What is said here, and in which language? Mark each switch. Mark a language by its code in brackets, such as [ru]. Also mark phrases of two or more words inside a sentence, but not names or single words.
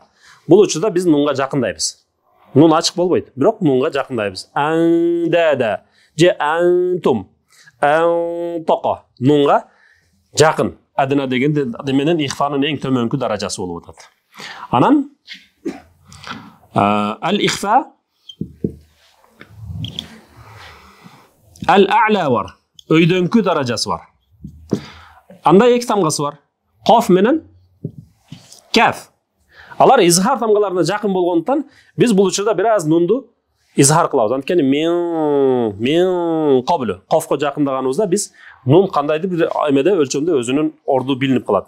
[ky] Бул учурда биз нунга жакындайбыз. Нун ачык болбойт, бирок нунга жакындайбыз. Андада. Же антум. Антака. Нунга жакын. Адына деген менен ихфанын эң төмөнкү даражасы болуп атат. Анан [ar] الإخفاء الأعلى [ky] бар. Өйдөнкү даражасы бар. Анда эки тамгасы бар. Қоф менен каф. Алар изхар тамгаларына жакын болгондуктан биз бул учурда бир аз нунду изхар кылабыз. Анткени [ar] من قبل. [ky] Қофко жакындаганыбызда биз нун кандайдыр бир эмеде өлчөмдө өзүнүн орду билинип калат.